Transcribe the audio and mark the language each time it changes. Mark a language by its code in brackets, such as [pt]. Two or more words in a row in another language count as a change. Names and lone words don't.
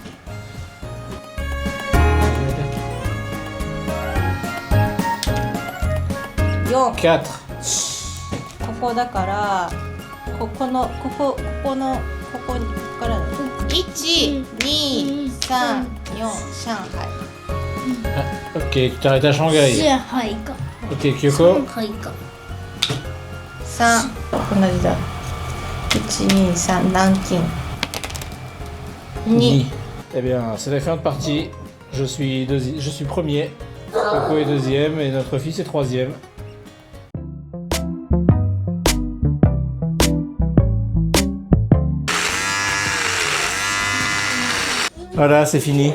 [ja] 4. ここだからここから1、2、3、4、上海。 [fr] Ok, tu t'arrêtes à Shanghai. Ok, Kyoko. [ja] 3、同じだ。1、2、3、南京。2。 [fr] Eh bien, c'est la fin de partie. Je suis premier. Coco est deuxième et notre fils est troisième. Voilà, c'est fini.